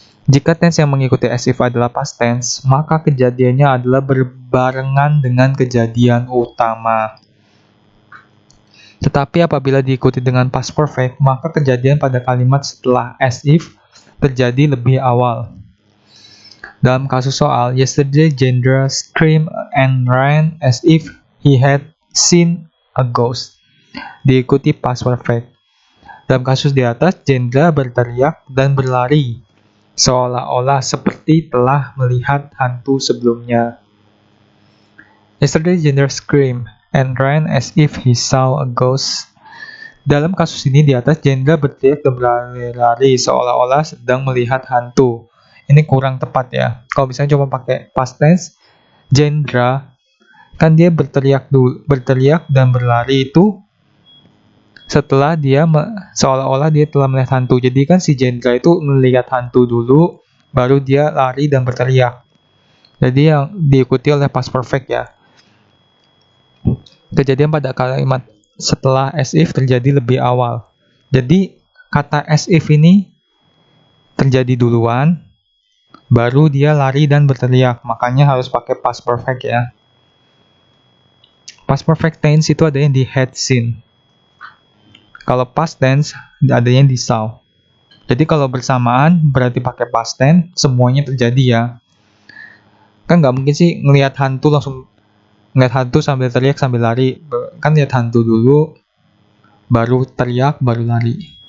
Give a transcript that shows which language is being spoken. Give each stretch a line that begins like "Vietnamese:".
Indonesian: Jika tense yang mengikuti as if adalah past tense, maka kejadiannya adalah berbarengan dengan kejadian utama. Tetapi apabila diikuti dengan past perfect, maka kejadian pada kalimat setelah as if terjadi lebih awal. Dalam kasus soal,
English: yesterday Jendra screamed and ran as if he had seen a ghost.
Indonesian: Diikuti past perfect. Dalam kasus di atas, Jendra berteriak dan berlari, seolah-olah seperti telah melihat hantu sebelumnya.
English: Yesterday Jendra screamed and ran as if he saw a ghost.
Indonesian: Dalam kasus ini di atas, Jendra berteriak dan berlari seolah-olah sedang melihat hantu. Ini kurang tepat ya. Kalau misalnya cuma pakai past tense, Jendra kan dia berteriak dan berlari itu setelah dia seolah-olah dia telah melihat hantu. Jadi kan si Jendra itu melihat hantu dulu, baru dia lari dan berteriak. Jadi yang diikuti oleh past perfect ya. Kejadian pada kalimat setelah as if terjadi lebih awal. Jadi kata as if ini terjadi duluan, baru dia lari dan berteriak. Makanya harus pakai past perfect ya. Past perfect tense itu adanya di had seen. Kalau past tense adanya di saw. Jadi kalau bersamaan berarti pakai past tense, semuanya terjadi ya. Kan nggak mungkin sih ngelihat hantu langsung ngelihat hantu sambil teriak sambil lari. Kan lihat hantu dulu, baru teriak, baru lari.